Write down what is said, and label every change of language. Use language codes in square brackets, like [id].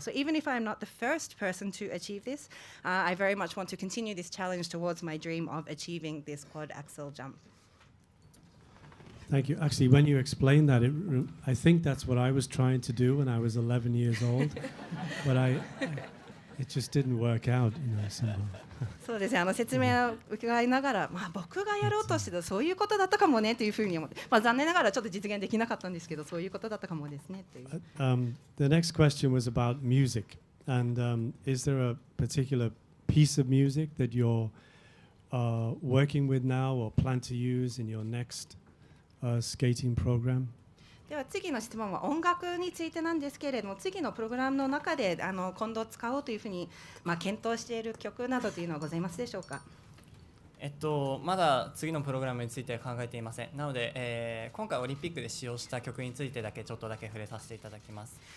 [en] So even if I'm not the first person to achieve this, I very much want to continue this challenge towards my dream of achieving this quad axel jump. Thank you. Actually, when you explained that, I think that's what I was trying to do when I was 11 years old, but it just didn't work out, somehow. [ja] そうですね、説明を伺いながら、僕がやろうとしてたそういうことだったかもねというふうに思って、残念ながらちょっと実現できなかったんですけど、そういうことだったかもですねという。 [en] The next question was about music, and is there a particular piece of music that you're working with now or plan to use in your next skating program? [ja] では次の質問は音楽についてなんですけれども、次のプログラムの中で今度使おうというふうに、検討している曲などというのはございますでしょうか？まだ次のプログラムについては考えていません。なので、今回オリンピックで使用した曲についてだけちょっとだけ触れさせていただきます。